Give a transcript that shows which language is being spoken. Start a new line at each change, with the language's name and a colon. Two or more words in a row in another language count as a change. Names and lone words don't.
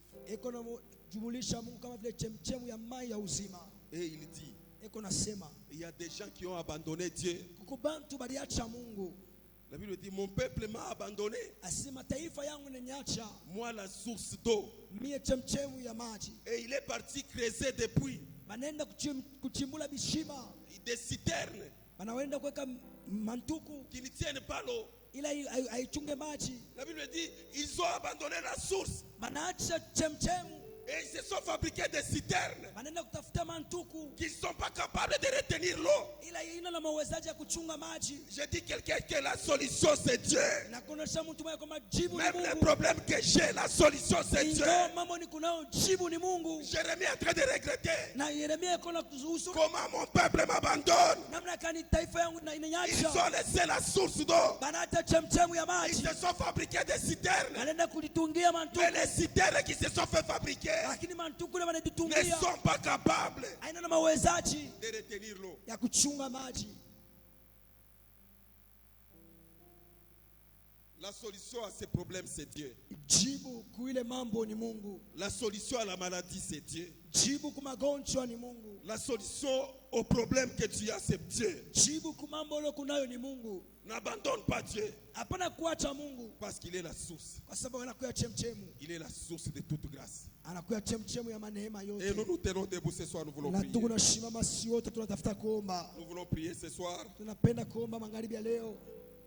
Swahili: eko na jumulisha Mungu kama vile chemchemu ya mai ya uzima.
French: Et il dit,
Swahili: Eko nasema
French: il y a des gens qui ont abandonné Dieu.
Swahili: kukubantu baliacha Mungu.
French: La Bible dit, mon peuple m'a abandonné.
Swahili: Asema taifa yangu niacha
French: Moi, la source d'eau.
Swahili: mie chemchemu ya maji.
French: Et il est parti creuser des puits,
Swahili: Banaenda kuchimbula bishima,
French: des citernes
Swahili: banaenda kuweka mantuku
French: qui ne tiennent pas l'eau.
Swahili: ila haichunge maji.
French: La Bible dit, ils ont abandonné la source.
Swahili: Banaacha chemchemu,
French: Et ils se sont fabriqués des citernes
Swahili: banaenda kutafuta mantuku
French: qui ne sont pas capables de retenir l'eau.
Swahili: ila ina na mawezaji ya kuchunga maji.
French: Je dis quelqu'un que la solution c'est Dieu.
Swahili: Na kuonesha mtu mmoja kwamba jibu ni
French: Même les
Swahili: Mungu.
French: problèmes que j'ai, la solution c'est Dieu.
Swahili: Ingawa mambo ni kunao, jibu ni Mungu.
French: Jérémie est en train de regretter.
Swahili: Na Yeremia iko na kuhusu
French: Comment mon peuple m'abandonne.
Swahili: namna kani taifa yangu na
French: Ils
Swahili: inanyacha.
French: ont laissé la source d'eau.
Swahili: Banaacha chemchemu ya
French: Ils
Swahili: maji.
French: se sont fabriqués des citernes.
Swahili: Banaenda kulitungia
French: Mais
Swahili: mantuku.
French: les citernes qui se sont fait fabriquer
Swahili: Lakini mantuku
French: ne
Swahili: ile wanajitungia
French: sont pas capables
Swahili: haina na mawezaji
French: de retenir l'eau.
Swahili: ya kuchunga maji.
French: La solution à ces problèmes, c'est Dieu.
Swahili: Jibu kuile mambo ni Mungu.
French: La solution à la maladie, c'est Dieu.
Swahili: Jibu kumagonjwa ni Mungu.
French: La solution au problème que tu as, c'est Dieu.
Swahili: Jibu kumambo leo kunayo ni Mungu.
French: N'abandonne pas Dieu
Swahili: Hapana kuacha Mungu
French: parce qu'il est la source.
Swahili: kwa sababu anakuya chemchemu.
French: Il est la source de toute grâce.
Swahili: Anakuya chemchemu ya maneema
French: Et
Swahili: yote.
French: nous nous tenons debout ce soir, nous voulons
Swahili: Na
French: prier.
Swahili: tuko na shimama si wote tunatafuta kuomba.
French: Nous voulons prier ce soir.
Swahili: Tunapenda kuomba magharibi ya leo.